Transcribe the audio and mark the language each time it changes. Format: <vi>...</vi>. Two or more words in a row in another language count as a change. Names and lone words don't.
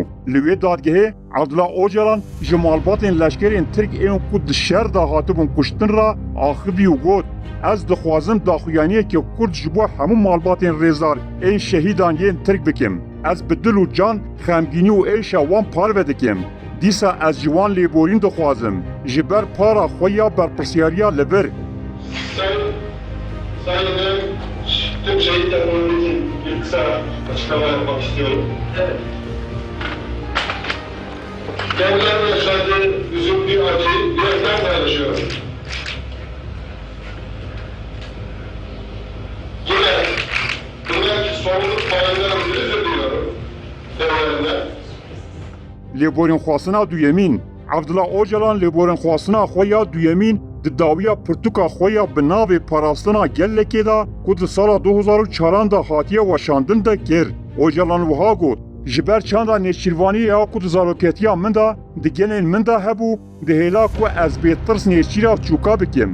<ku>Li wê dadgehê Abdullah Öcalan ji malbatên leşkerên Tirk ên ku di şer de hatibûn kuştin ra axivî û got ez dixwazim daxuyaniyekê Kurd ji bo hemû malbatên rêzar ên şehîdan yên Tirk bikim. Ez bi dil û can xemgînî û êşa wan parve dikim. Dîsa ez ji wan lêborîn dixwazim ji ber para xwe ya berpirsyariya li vir.</ku> <tr>Sayın tüm şehitlerimiz için bir kısa açıklama yapmak istiyorum. Evet. Kendilerine yaşadığı üzüntü, acıyı birazdan paylaşıyorum. Yine buradaki sorumluluk paylarımızı özür diliyorum. Devlerinden.</tr> <ku>Lêborîn xwastina duyemîn Abdullah Öcalan lêborîn xwastina xwe ya duyemîn di dawiya pirtûka xwe ya bi navê parastina gelekê da ku di sala 2004 da hatiye weşandin de kir. Öcalan wiha got ji ber çanda nêçîrvaniyê ya ku di zaroketiya min da di genên min de hebû dihêla ku ez bêtirs nêçîra çûka bikim.</ku>